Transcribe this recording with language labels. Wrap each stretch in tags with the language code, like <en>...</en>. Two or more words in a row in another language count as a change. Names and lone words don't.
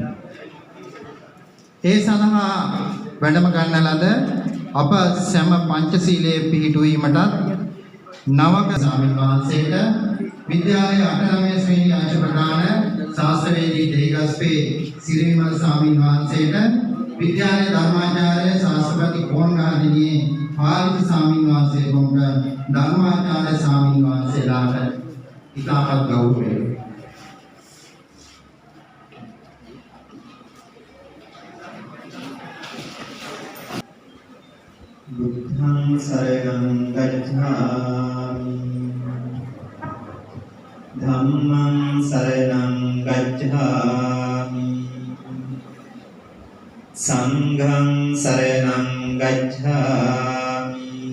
<si>ඒ සඳහා වැඩම ගන්න ලද අප සෑම පංචශීලයේ පිහිටුවීමටත් නවක ස්වාමීන් වහන්සේට විද්‍යාලයේ 89 ශ්‍රේණි අංශ ප්‍රධාන ශාස්ත්‍රවේදී දෙහිගස්පේ සිරිවිමල ස්වාමීන් වහන්සේට විද්‍යාලයේ ධර්මාචාර්ය ශාස්ත්‍රපති කොණ්ඩාදිනියේ පාලිත ස්වාමීන් වහන්සේ වුණ ධර්මාචාර්ය ස්වාමීන් වහන්සේලාට ඉතාමත් ගෞරවය</si> <pi>බුද්ධං සරණං ගච්ඡාමි ධම්මං සරණං ගච්ඡාමි සංඝං සරණං ගච්ඡාමි</pi>